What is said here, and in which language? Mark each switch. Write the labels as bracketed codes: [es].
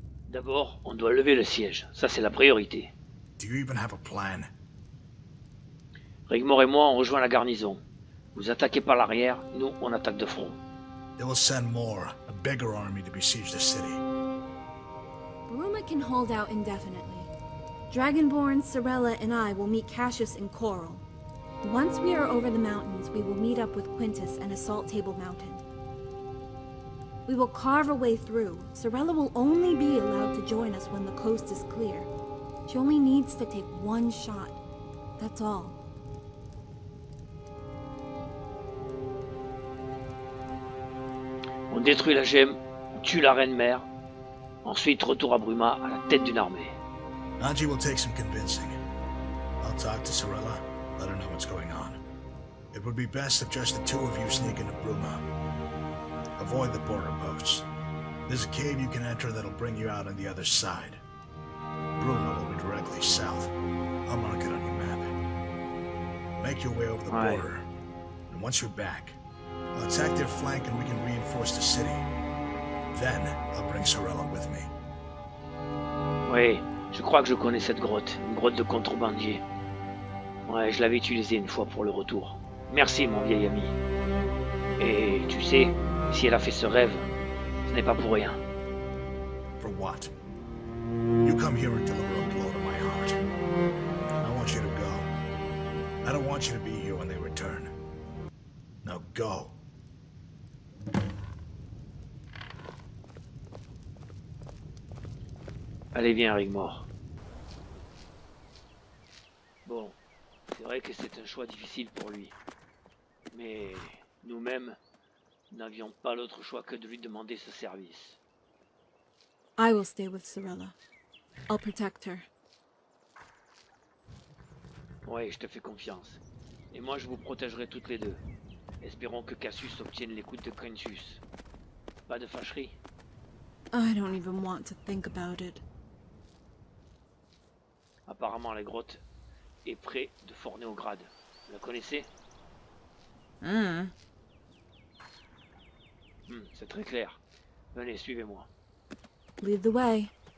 [fr] D'abord, on doit lever le siège. Ça, c'est la priorité. [en] Do you even have a plan? [fr] Rigmor et moi, on rejoint la garnison. Vous attaquez par l'arrière, nous, on attaque de front. [en] They will send more, a bigger army to besiege the city. Bruma can hold out indefinitely. Dragonborn, Sorella, and I will meet Cassius in Coral. Once we are over the mountains, we will meet up with Quintus and assault Table Mountain. We will carve a way through. Sorella will only be allowed to join us when the coast is clear. She only needs to take one shot. That's all. [fr] On détruit la gemme, on tue la reine mère. Ensuite, retour à Bruma à la tête d'une armée. [en] Angie will take some convincing. I'll talk to Sorella, let her know what's going on. It would be best if just the two of you sneak into Bruma. Avoid the border posts. There's a cave you can enter that'll bring you out on the other side. Bruma will be directly south. I'll mark it on your map. Make your way over the border, and once you're back, I'll attack their flank and we can reinforce the city. Then, I'll bring Sorella with me. [fr] Oui, je crois que je connais cette grotte. Une grotte de contrebandier. Ouais, je l'avais utilisée une fois pour le retour. Merci, mon vieil ami. Et tu sais, si elle a fait ce rêve, ce n'est pas pour rien. [en] For what? You come here and deliver a blow to my heart. I want you to go. I don't want you to be here when they return. Now go. [fr] Allez, viens, Rigmor. Bon, c'est vrai que c'est un choix difficile pour lui. Mais nous-mêmes n'avions pas l'autre choix que de lui demander ce service. [en] I will stay with Sorella. I'll protect her. [fr] Ouais, je te fais confiance. Et moi, je vous protégerai toutes les deux. Espérons que Cassius obtienne l'écoute de Quintus. Pas de fâcherie. [en] I don't even want to think about it. [fr] Apparemment, la grotte est près de Fornéograd. Vous la connaissez? C'est très clair. Venez, suivez-moi. [en] Lead the way.